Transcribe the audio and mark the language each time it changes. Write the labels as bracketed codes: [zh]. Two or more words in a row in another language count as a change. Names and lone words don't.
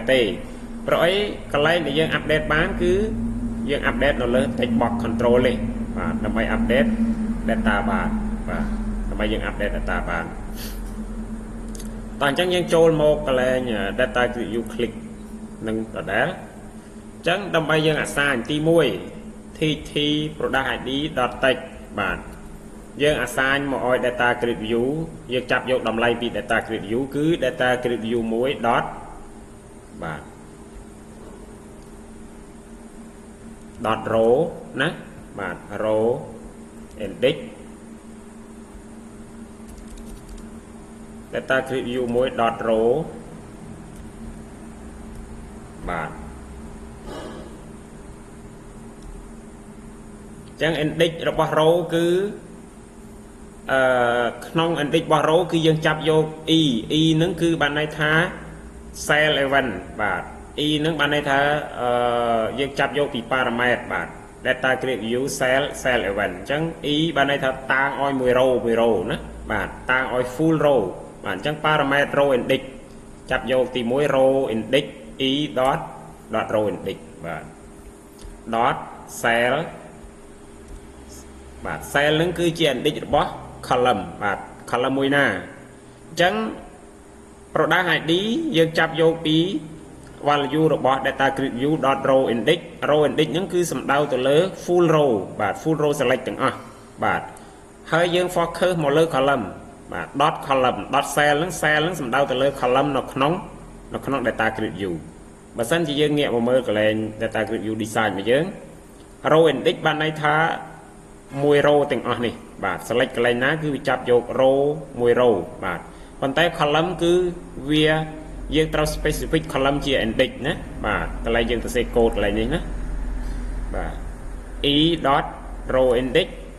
[km] ទេព្រោះអីកន្លែងដែលយើង update បានគឺយើង update នៅលើ [en] text box control [km] ទេបាទដើម្បី [en] update data [km] បានបាទដើម្បីយើង [en] update data [km] បានតោះអញ្ចឹងយើងចូលមកកន្លែង [en] data grid view click [km] នឹងដដែលអញ្ចឹងដើម្បីយើង assign ទី1 [en] tt product id.text [km] បាទយើង assign មកឲ្យ [en] data grid view [km] យើងចាប់យកតម្លៃពី [en] data grid view [km] គឺ [en] data grid view 1. បាទ .row [km] ណាបាទ [en] row index data grid view 1. [km] row បាទអញ្ចឹង index របស់ row គឺក្នុង index របស់ row គឺយើងចាប់យក e ហ្នឹងគឺ បានន័យថា [en] cell event [km] បាទ e ហ្នឹងបានន័យថាយើងចាប់យកពី parameter បាទ [en] data grid view cell event [km] អញ្ចឹង e បានន័យថាតាងឲ្យមួយ row ណាបាទតាងឲ្យ [en] full row [km] បាទអញ្ចឹង [en] parameter row index [km] ចាប់យកទី1 [en] row index e dot row index [km] បាទ [en] dot cell [km] បាទ cell ហ្នឹងគឺជា index របស់ column បាទ column មួយណាអញ្ចឹង [en] product id [km] យើងចាប់យកពី value របស់ [en] data grid view .row index row index [km] ហ្នឹងគឺ សំដៅទៅលើ [en] full row [km] បាទ [en] full row select [km] ទាំងអស់បាទហើយយើង focus មកលើ column បាទ [en] dot column dot [km] cell ហ្នឹងសំដៅទៅលើ column នៅក្នុង [en] data grid view [km] បើសិនជាយើងងាកមកមើលកន្លែង [en] data grid view design [km] របស់យើង [en] row index [km] បានន័យថាមួយ row ទាំងអស់នេះបាទ select កន្លែងណាគឺវាចាប់យក row មួយ row បាទប៉ុន្តែ column គឺវាយើងត្រូវ [en] specific column [km] ជា index ណាបាទកន្លែងយើងទៅសេ code កន្លែងនេះណាបាទ [en] e dot row index